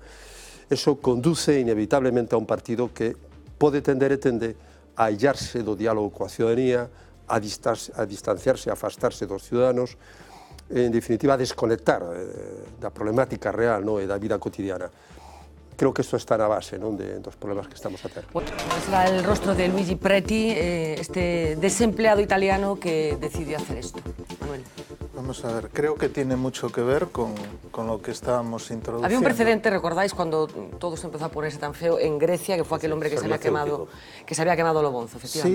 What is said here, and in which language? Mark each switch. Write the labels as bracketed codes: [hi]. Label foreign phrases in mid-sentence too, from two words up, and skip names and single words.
[es] Eso conduce inevitablemente [gl] a un partido que pode tender e tende a illarse do diálogo coa ciudadanía, a distanciarse, a afastarse dos ciudadanos, en definitiva, a desconectar da problemática real, e da vida cotidiana. Creo que isto está na base dos problemas que estamos a ter. [es] Será el rostro de Luigi Preti, este desempleado italiano que decidió hacer esto. Manuel. Vamos a ver, creo que tiene mucho que ver con lo que estábamos introduciendo. Había un precedente, ¿recordáis, cuando todo se empezó a ponerse tan feo en Grecia, que fue aquel hombre que se había quemado lo bonzo, efectivamente?